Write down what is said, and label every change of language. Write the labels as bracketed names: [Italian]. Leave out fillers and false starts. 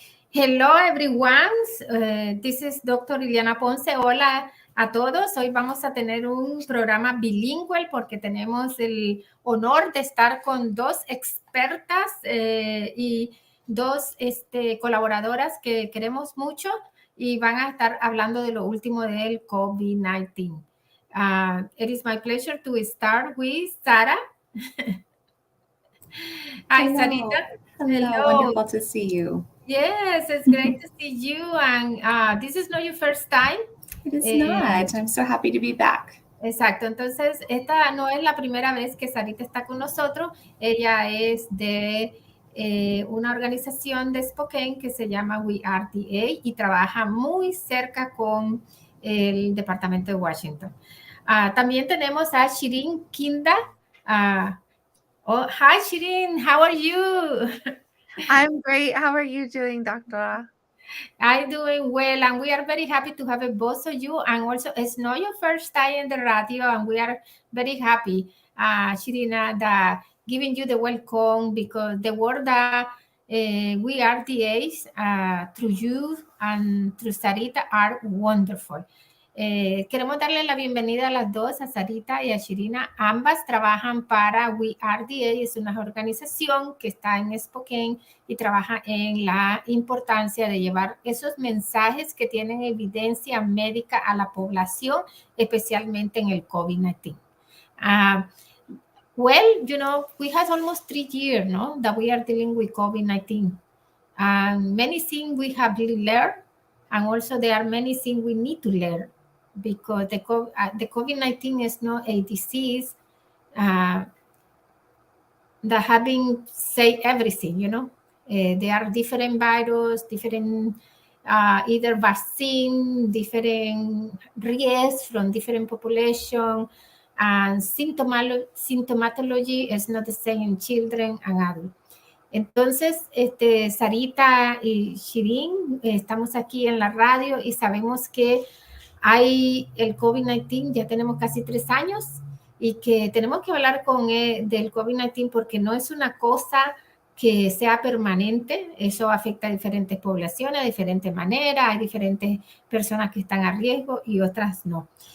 [English] Hello everyone, this is Dr. [Spanish] Liliana Ponce. Hola a todos. Hoy vamos a tener un programa bilingüe porque tenemos el honor de estar con dos expertas y dos colaboradoras que queremos mucho y van a estar hablando de lo último del COVID-19. [English] It is my pleasure to start with Sara. Hi, Hello. Sarita. Hello, wonderful to see you. Yes, it's great to see you. And this is not your first time. It is not. I'm so happy to be back. [Spanish] Exacto. Entonces, esta no es la primera vez que Sarita está con nosotros. Ella es de una organización de Spokane que se llama We Are DA y trabaja muy cerca con el Departamento de Washington. También tenemos a Shireen Khinda. [English] Hi, Shireen. How are you? I'm great. How are you doing, Doctora? I'm doing well, and we are very happy to have both of you. And also, it's not your first time in the radio, and we are very happy, Shirina, that giving you the welcome because the work that we are DAs through you and through Sarita are wonderful. [Spanish] Queremos darle la bienvenida a las dos, a Sarita y a Shirina. Ambas trabajan para We Are DA, es una organización que está en Spokane y trabaja en la importancia de llevar esos mensajes que tienen evidencia médica a la población, especialmente en el COVID-19. [English] Well, you know, we have almost 3 years, no, that we are dealing with COVID-19. And many things we have learned, and also there are many things we need to learn because the COVID-19 is not a disease that have been say everything, you know. There are different viruses, different either vaccine, different risks from different population, and symptomatology is not the same in children and adults. [Spanish] Entonces, Sarita y Shireen, estamos aquí en la radio y sabemos que hay el COVID-19, ya tenemos casi 3 años y que tenemos que hablar del COVID-19 porque no es una cosa que sea permanente, eso afecta a diferentes poblaciones de diferentes maneras, hay diferentes personas que están a riesgo y otras no.